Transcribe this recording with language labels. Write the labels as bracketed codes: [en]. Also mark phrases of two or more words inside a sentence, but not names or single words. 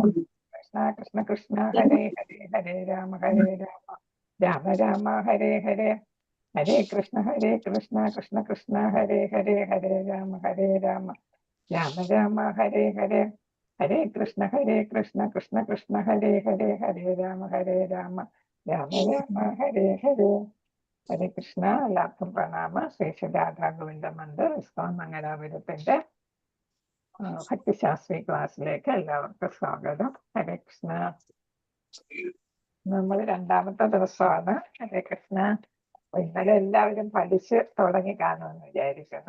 [sa] Krishna Krishna Krishna Hare Hare Hare Rama Rama Rama Hare Hare Hare Krishna Krishna Krishna Hare Hare Hare Rama Rama Rama Hare Hare Hare Krishna Krishna Krishna Hare Hare Hare Rama Rama Rama Hare Hare Hare Krishna, [ml] എല്ലാവർക്കും പ്രണാമ. ശ്രീ രാധാ ഗോവിന്ദ മന്ദിർ ഇസ്കോൺ മംഗലാപുരത്തിന്റെ ഭക്തിശാസ്ത്രി [en] ക്ലാസ്സിലേക്ക് [ml] എല്ലാവർക്കും സ്വാഗതം. ഹരേ കൃഷ്ണ. നമ്മൾ രണ്ടാമത്തെ ദിവസമാണ്. ഹരേ കൃഷ്ണ. ഇന്നലെ എല്ലാവരും പഠിച്ച് തുടങ്ങി കാണുമെന്ന് വിചാരിക്കുന്നു.